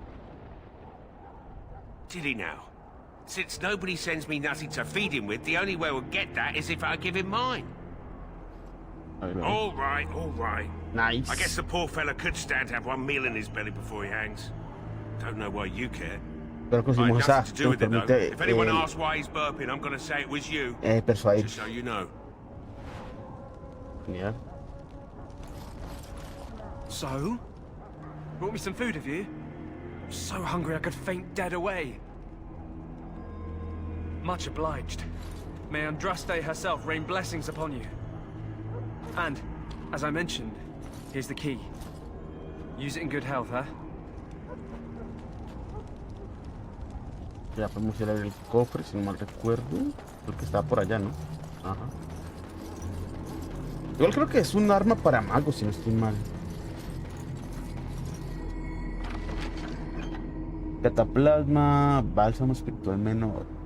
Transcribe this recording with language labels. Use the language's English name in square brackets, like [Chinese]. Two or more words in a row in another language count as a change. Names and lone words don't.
[English] Did he now? Since nobody sends me nothing to feed him with, the only way we'll get that is if I give him mine. All right, all right. Nice. I guess the poor fella could stand to have one meal in his belly before he hangs. Don't know why you care. [Spanish] Pero conseguimos esa que nos permite [English] If anyone asks why he's burping, I'm gonna say it was you. [Spanish] persuadir. [English] Just so you know. [Spanish] Genial. [English] So? Brought me some food, have you? I'm so hungry I could faint dead away. Much obliged. May Andraste herself rain blessings upon you. And, as I mentioned, here's the key. Use it in good health, huh? [Spanish] Ya podemos ir a ver el cofre, si no mal recuerdo. Porque está por allá, ¿no? Ajá. Igual creo que es un arma para magos, si no estoy mal. Cataplasma, bálsamo espiritual menor.